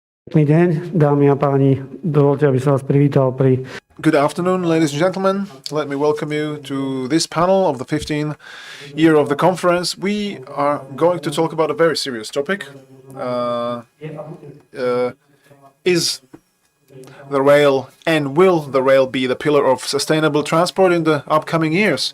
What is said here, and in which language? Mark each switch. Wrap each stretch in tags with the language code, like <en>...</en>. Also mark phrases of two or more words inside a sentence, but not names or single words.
<sk>Pekný deň, dámy a páni. Dovolte, aby som vás privítal pri...</sk> <en>Good afternoon, ladies and gentlemen. Let me welcome you to this panel of the 15th year of the conference. We are going to talk about a very serious topic. Is the rail and will the rail be the pillar of sustainable transport in the upcoming years?</en>